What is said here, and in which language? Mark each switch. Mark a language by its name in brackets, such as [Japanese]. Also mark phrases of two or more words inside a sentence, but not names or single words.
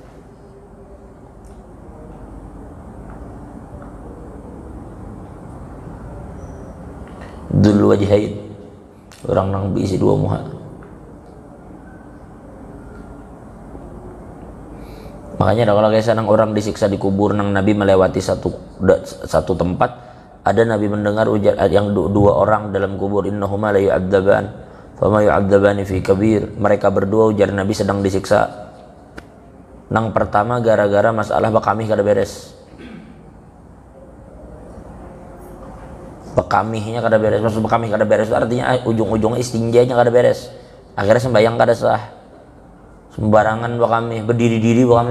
[Arabic] ذو الوجهين, [Banjar] orang nang berisi dua muha. Makanya kalau kayak nang orang disiksa di kubur nang Nabi melewati satu tempat, ada Nabi mendengar ujar yang dua orang dalam kubur, [Arabic] إنهما ليعذبان فما يعذبان في كبير. [Banjar] Mereka berdua ujar Nabi sedang disiksa. Nang pertama gara-gara masalah bakamih kada beres. Bekamihnya kada beres. Maksud bekamih kada beres itu artinya ujung-ujungnya istinjanya kada beres. Akhirnya sembahyang kada sah. Sembarangan bakamih, berdiri-diri bakamih.